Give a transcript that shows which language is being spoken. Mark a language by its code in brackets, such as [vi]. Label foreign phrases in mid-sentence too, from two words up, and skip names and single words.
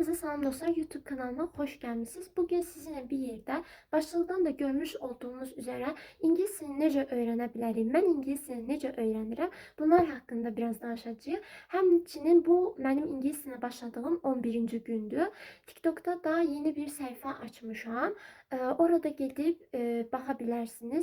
[tr] Salam dostlar, YouTube kanalıma hoş gelmişsiniz. Bugün sizinle bir yerde başlıqdan da görmüş olduğunuz üzere [az] İngilis dilini necə öyrənə bilərik, mən İngilis dilini necə öyrənirəm, bunlar haqqında biraz danışacağıq. Həmçinin bu mənim İngilis dilinə başladığım 11-ci gündür. TikTok'da da yeni bir səhifə açmışam. Orada gedib baxa bilərsiniz.